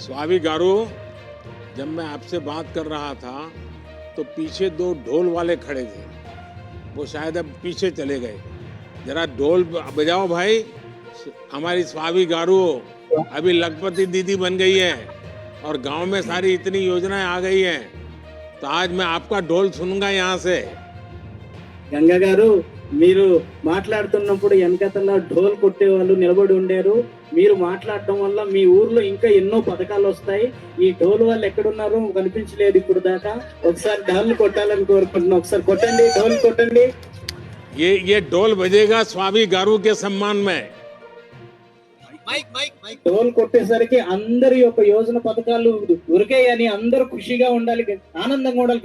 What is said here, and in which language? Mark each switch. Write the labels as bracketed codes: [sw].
[hi] स्वामी गारू, जब मैं आपसे बात कर रहा था तो पीछे 2 ढोल वाले खड़े थे, वो शायद अब पीछे चले गए। जरा ढोल बजाओ भाई। हमारी स्वामी गारू अभी लखपति दीदी बन गई है और गांव में सारी इतनी योजनाएं आ गई हैं, तो आज मैं आपका ढोल सुनूंगा यहाँ से। [te] గంగా గారు, మీరు మాట్లాడుతున్నప్పుడు వెనకతల ఢోల్ కొట్టే వాళ్ళు నిలబడి ఉండారు. మీరు మాట్లాడటం వల్ల మీ ఊర్లో ఇంకా ఎన్నో పథకాలు వస్తాయి. ఈ ఢోల్ వాళ్ళు ఎక్కడున్నారో కనిపించలేదు ఇప్పుడు దాకా. ఒకసారి ఢోల్ కొట్టాలని కోరుకుంటున్నాను. ఒకసారి కొట్టండి, ఢోల్ కొట్టండి. [hi] ये ढोल बजेगा स्वामी गारू के सम्मान में। [te] ఢోల్ కొట్టేసరికి అందరి యొక్క యోజన పథకాలు ఉరికాయని అందరూ ఖుషిగా ఉండాలి, ఆనందంగా ఉండాలి.